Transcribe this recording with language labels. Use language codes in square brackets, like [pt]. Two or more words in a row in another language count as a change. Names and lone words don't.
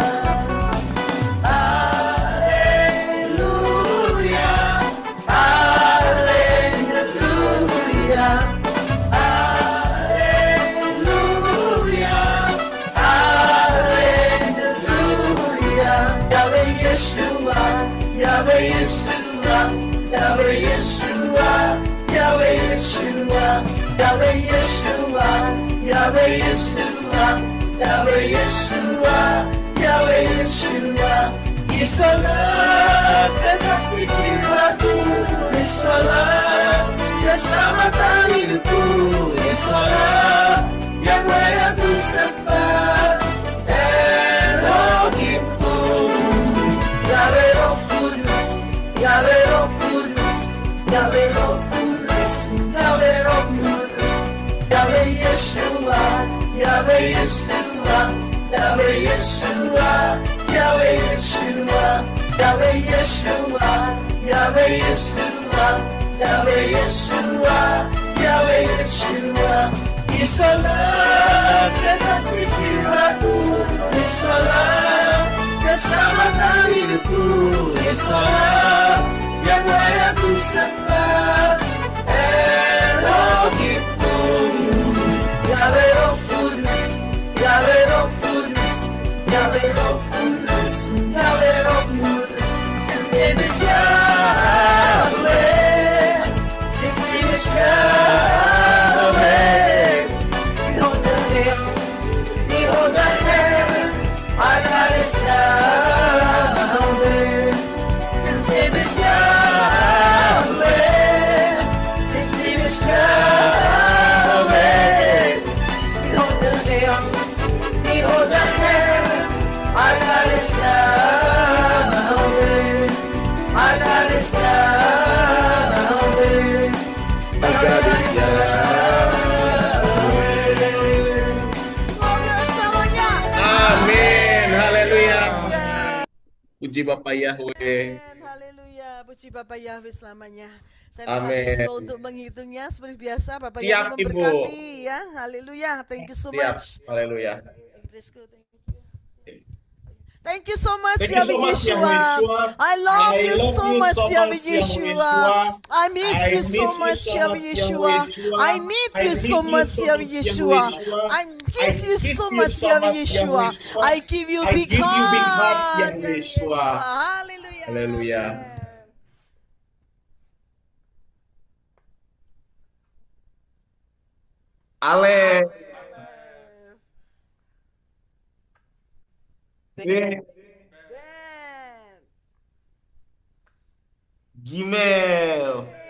[id] Haleluya, haleluya, haleluya, haleluya. Yahweh Yeshua, Yahweh Yeshua, Yahweh Yeshua, Yahweh Yeshua, Yahweh Yeshua, Yahweh Yeshua, Yahweh Yeshua, Yahweh Yeshua. Isalah kekasih jiwaku, Isalah keselamatan hidupku, Isalah yang layak ku sembah, Elohimku. Yahweh Roh Kudus, Yahweh Roh Kudus, Yahweh Roh Kudus, Yahweh Roh Kudus, Yahweh Yeshua, Yahweh Yeshua, Yahweh Yeshua, Yahweh Yeshua, Yahweh Yeshua, Yahweh Yeshua, Yahweh Yeshua, Yahweh Yeshua. Isalah kekasih jiwaku, Isalah keselamatan hidupku, Isalah yang layak disembah. Elohimku, Yahweh Roh Kudus, Yahweh Roh Kudus, Yahweh Roh Kudus, Yahweh Roh Kudus. [en] His name is Yahweh, His name is Yahweh. Behold the hill, behold the heaven, our God is Yahweh. His name is Yahweh, His name is Yahweh. Behold the hill, behold the heaven, our God is Yahweh. Our God is Yahweh. Our God is Yahweh. [id] Amin. Haleluya. Puji Bapak Yahweh. Haleluya, puji Bapak Yahweh selamanya. Saya minta Amin. Krisco untuk menghitungnya seperti biasa. Bapak Siap, Yahweh Ibu. memberkati ya. Haleluya. [en] Thank you so [id] Siap. [en] much. Haleluya. Prisco, thank you. Thank you so much, Thank you so Yahweh much, Yeshua. Yahweh Yeshua. I love you so much, Yahweh Yeshua. Yeshua. I miss you so much, Yahweh Yeshua. I need you so much, Yahweh Yeshua. I kiss you so much, Yahweh Yeshua. I give you big heart, Yahweh Yeshua. Haleluya. Haleluya. Ale. Gimel.